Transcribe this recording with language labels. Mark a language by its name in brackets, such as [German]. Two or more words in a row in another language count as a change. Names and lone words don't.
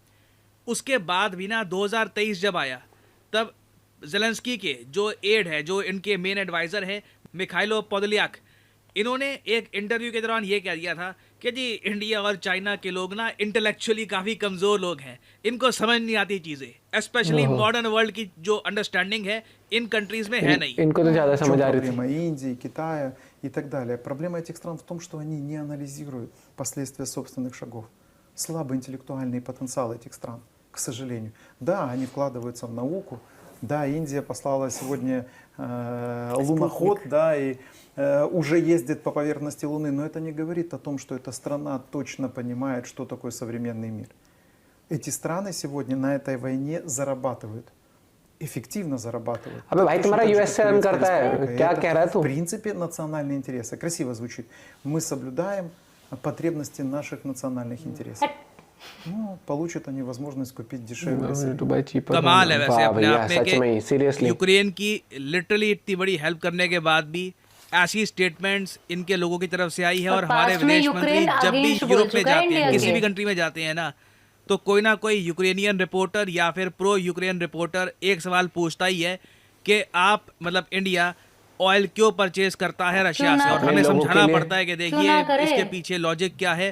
[Hindi] उसके बाद भी ना 2023 जब आया तब ज़ेलेंस्की के जो एड है, जो इनके [English] main adviser [Hindi] हैं मिखाइलो पोदोलियाक, इन्होंने एक इंटरव्यू के दौरान ये कह दिया था कि जी इंडिया और चाइना के लोग ना इंटेलेक्चुअली काफ़ी कमज़ोर लोग हैं, इनको समझ नहीं आती चीज़ें, [English] specially modern world [Hindi] की जो अंडरस्टैंडिंग है इन कंट्रीज में है नहीं। इनको तो ज़्यादा समझ आ रही [Russian] थी। Индии, Китая и так далее. Проблема этих стран в том, что они не анализируют последствия собственных шагов. Слабый интеллектуальный потенциал этих стран, к сожалению. Да, они вкладываются в науку. Да, Индия послала сегодня луноход, да, и уже ездит по поверхности Луны, но это не говорит о том, что эта страна точно понимает, что такое современный мир. Эти страны сегодня на этой войне зарабатывают. Эффективно зарабатывают. [Hindi] अबे भाई तुम्हारा यूएस से रन करता है, क्या कह रहा है तू? [Russian] В принципе, национальные интересы. Красиво звучит. Мы соблюдаем потребности наших национальных интересов. Ну, получат они возможность купить дешевле. [Hindi] कमाल है वैसे अपने आप में कि यूक्रेन की लिटरली इतनी बड़ी हेल्प करने के बाद भी ऐसी स्टेटमेंट्स इनके लोगों की तरफ से आई है। और हमारे विदेश मंत्री जब भी यूरोप में जाते हैं, किसी भी कंट्री में जाते हैं ना, तो कोई ना कोई [English] Ukrainian reporter [Hindi] या फिर [English] pro Ukraine reporter [Hindi] एक सवाल पूछता ही है कि आप मतलब इंडिया ऑयल क्यों परचेज करता है रशिया से, और हमें समझाना पड़ता है कि देखिए इसके पीछे लॉजिक क्या है।